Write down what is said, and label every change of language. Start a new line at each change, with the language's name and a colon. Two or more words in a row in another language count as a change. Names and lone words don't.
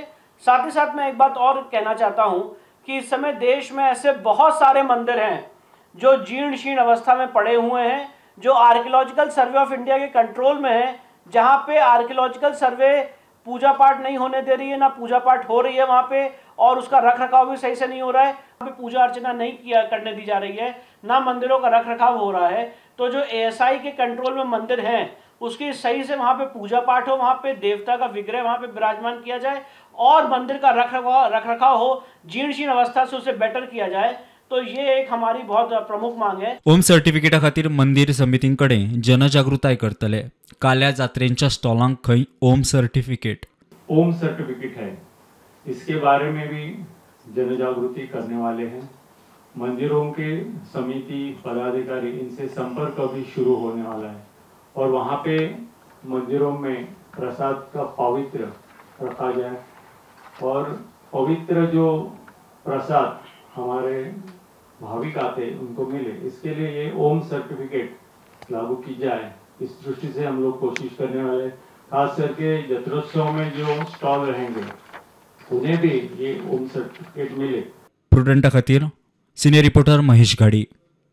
Hindi: साथ ही साथ मैं एक बात और कहना चाहता हूं कि इस समय देश में ऐसे बहुत सारे मंदिर हैं जो जीर्ण शीर्ण अवस्था में पड़े हुए हैं, जो आर्कियोलॉजिकल सर्वे ऑफ इंडिया के कंट्रोल में है, जहां पे आर्कियोलॉजिकल सर्वे पूजा पाठ नहीं होने दे रही है, ना पूजा पाठ हो रही है वहां पे, और उसका रख रखाव भी सही से नहीं हो रहा है, वहां पे पूजा अर्चना नहीं करने दी जा रही है, ना मंदिरों का रख रखाव हो रहा है। तो जो एएसआई के कंट्रोल में मंदिर हैं उसकी सही से वहां पे पूजा पाठ हो, वहां पे देवता का विग्रह वहां पे विराजमान किया जाए और मंदिर का रख रखाव हो, जीर्ण शीर्ण अवस्था से उसे बेटर किया जाए। तो ये एक हमारी बहुत प्रमुख मांग है।
Konkani: ओम सर्टिफिकेटा खातीर मंदिर समितींकडे जनजागृताय करतले। काल्या जात्रेंच्या स्टॉलांक खंय ओम सर्टिफिकेट
Hindi: है, इसके बारे में भी जनजागृति करने वाले हैं। मंदिरों के समिति पदाधिकारी इनसे संपर्क अभी शुरू होने वाला है और वहाँ पे मंदिरों में प्रसाद का पवित्र रखा जाए और पवित्र जो प्रसाद हमारे भाविक आते उनको मिले, इसके लिए ये ओम सर्टिफिकेट लागू की जाए, इस दृष्टि से हम लोग कोशिश करने वाले। खास करके जत्रोत्सव में जो स्टॉल रहेंगे उन्हें भी ये ओम सर्टिफिकेट मिले।
Konkani: प्रुडंटा खातीर
English: senior reporter
Konkani: महेश घाडी।